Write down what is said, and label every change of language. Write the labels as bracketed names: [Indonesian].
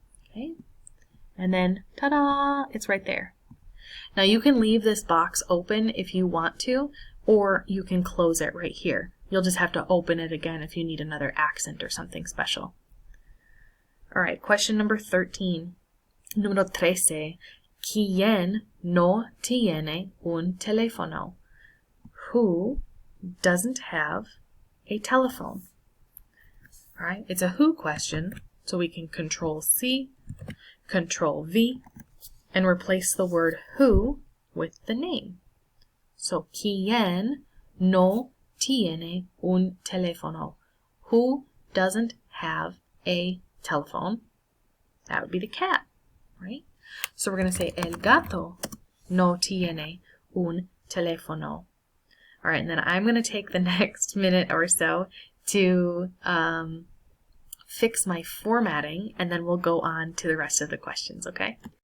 [English] Okay, and then ta-da, it's right there. Now you can leave this box open if you want to, or you can close it right here. You'll just have to open it again if you need another accent or something special. All right, question number 13. Número 13. [Spanish] ¿Quién no tiene un teléfono? [English] Who doesn't have a telephone? All right, it's a who question, so we can Control C, Control V, and replace the word who with the name. [Spanish] So, ¿quién no tiene un teléfono? [English] Who doesn't have a telephone? That would be the cat, right? So we're going to say [Spanish] el gato no tiene un teléfono. [English] All right, and then I'm going to take the next minute or so to fix my formatting, and then we'll go on to the rest of the questions, okay?